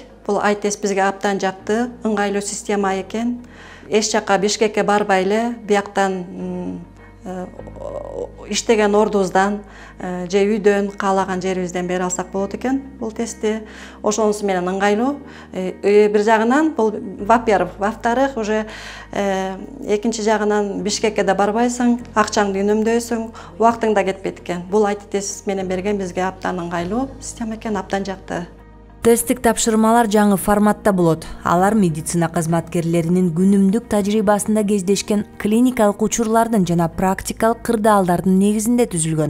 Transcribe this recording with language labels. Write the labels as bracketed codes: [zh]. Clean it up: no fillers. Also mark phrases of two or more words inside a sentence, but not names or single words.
[ky] Бұл ай-тест бізге аптан жакты, ыңгайлуу система экен. Эч жакка Бишкекке барбай эле, бияктан иштеген ордубуздан же үйдөн каалаган жерибизден бере алсак болот экен бул тестти. Ошонусу менен ыңгайлуу. Бир жагынан бул [ru] во-вторых, уже [ky] экинчи жагынан Бишкекке да барбайсың, акчаңды үнөмдөйсүң, убактың да кетпейт экен. Бул ай-тест менен берген бизге аптан ыңгайлуу система экен, аптан жакты. Тесттик тапшырмалар жаңы форматта болот. Алар медицина кызматкерлеринин күнүмдүк тажрыйбасында кездешкен клиникалык учурлардын жана практикалык кырдаалдардын негизинде түзүлгөн.